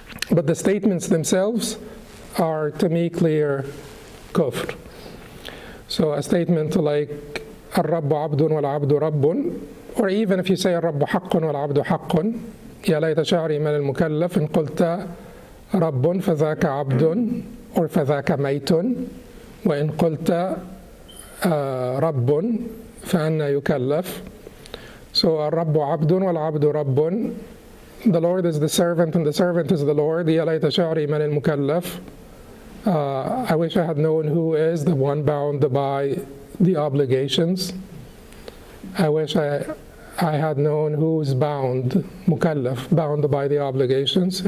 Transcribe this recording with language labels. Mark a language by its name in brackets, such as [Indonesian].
[English] But the statements themselves are, to me, clear kufr. So a statement like [Arabic] الرب عبد والعبد رب, [English] or even if you say [Arabic] الرب حق والعبد حق, يا ليت شعري من المكلف إن قلت رب فذاك عبد or فذاك ميت, وإن قلت رب فأنا يكلف. [English] So [Arabic] الرب عبد والعبد رب, [English] the Lord is the servant and the servant is the Lord. [Arabic] يا ليت شعري من المكلف. [English] I wish I had known who is the one bound by the obligations. I wish I had known who's bound, mukallaf, bound by the obligations.